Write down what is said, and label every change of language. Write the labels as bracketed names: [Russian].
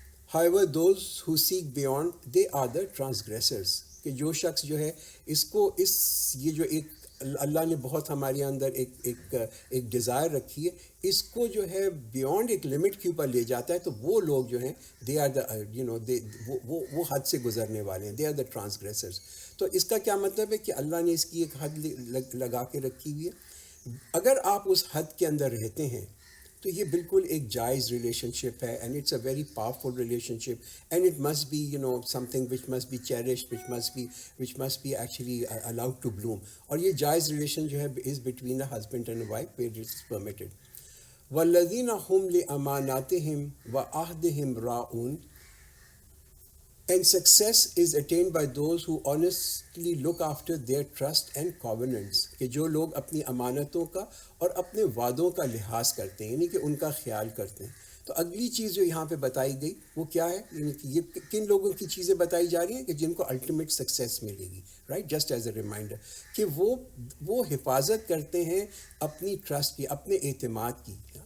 [English] However, those who seek beyond, they are the transgressors. [Urdu] کہ جو شخص جو ہے اس کو یہ جو ایک اللہ نے بہت ہمارے اندر ایک ڈیزائر رکھی ہے، اس کو جو ہے بیونڈ ایک لمٹ کے اوپر لے جاتا ہے، تو وہ لوگ جو ہیں دے آر وہ حد سے گزرنے والے ہیں، [English] They are the transgressors. [Urdu] تو اس کا کیا مطلب ہے کہ اللہ نے اس کی ایک حد لگا کے رکھی ہوئی ہے. اگر آپ اس حد کے اندر رہتے ہیں تو یہ بالکل ایک جائز ریلیشن شپ ہے، and it's a very powerful relation ship, [English] And it must be something which must be cherished, which must be actually allowed to bloom. [Urdu] اور یہ جائز ریلیشن جو ہے [English] Is between a husband and a wife where it is permitted. [Arabic] والذین هم لأماناتهم وعہدهم راعون. [English] And success is attained by those who honestly look after their trust and covenants. [Urdu] کہ جو لوگ اپنی امانتوں کا اور اپنے وعدوں کا لحاظ کرتے ہیں، یعنی کہ ان کا خیال کرتے ہیں. تو اگلی چیز جو یہاں پہ بتائی گئی وہ کیا ہے؟ یعنی کہ یہ کن لوگوں کی چیزیں بتائی جا رہی ہیں کہ جن کو الٹیمیٹ سکسیس ملے گی، right? [English] just as a reminder [Urdu] کہ وہ حفاظت کرتے ہیں اپنی ٹرسٹ کی، اپنے اعتماد کی.